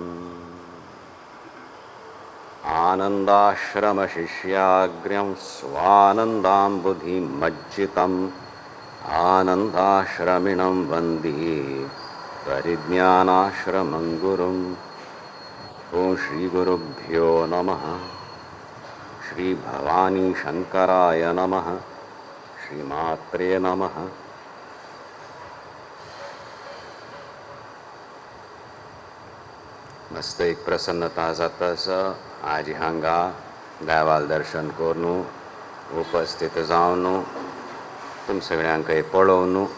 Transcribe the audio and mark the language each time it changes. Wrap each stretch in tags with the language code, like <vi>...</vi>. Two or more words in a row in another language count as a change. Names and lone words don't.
<sa>आनन्दाश्रमशिष्याग्र्यं स्वानन्दाम्बुधिमज्जितम् आनन्दाश्रमिणं वन्दे परिज्ञानाश्रमं गुरुं. ॐ श्रीगुरुभ्यो नमः. श्रीभवानी शङ्कराय नमः. श्रीमात्रे नमः.</sa> <kok>मस्त एक प्रसन्नता जाता आज हांगा देवाल दर्शन करून उपस्थित जावन तुम सगळ्यांक पळोवन</kok>